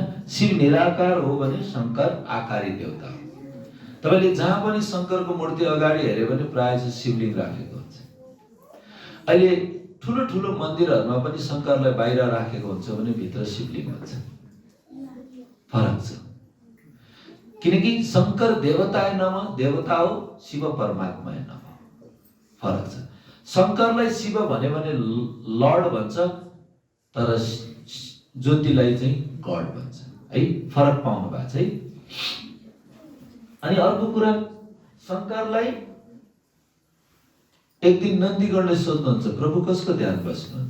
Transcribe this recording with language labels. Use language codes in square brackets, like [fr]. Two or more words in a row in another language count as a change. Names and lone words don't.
[ne] शिव निराकार हो भने शंकर आकारी देवता हो। तपाईले जहाँ पनि शंकरको मूर्ति अगाडि हेर्यो भने प्रायः चाहिँ शिवलिंग राखेको हुन्छ। अहिले ठुलो ठुलो मन्दिरहरुमा पनि शंकरलाई बाहिर राखेको हुन्छ भने भित्र शिवलिंग हुन्छ। फरक छ, किनकि [sa] शंकर देवताय नमः [ne] देवता हो, [sa] शिव परमात्मा नमः [ne] फरक छ। शंकरलाई शिव भन्यो भने लर्ड भन्छ, तर ज्योतिलाई चाहिँ गॉड भन्छ है। फरक पाउनु भएको छ है। अनि अर्को कुरा, शंकरलाई एक दिन नन्दीगणले सोध्नुहुन्छ, प्रभु कसको ध्यान बस्नुहुन्छ?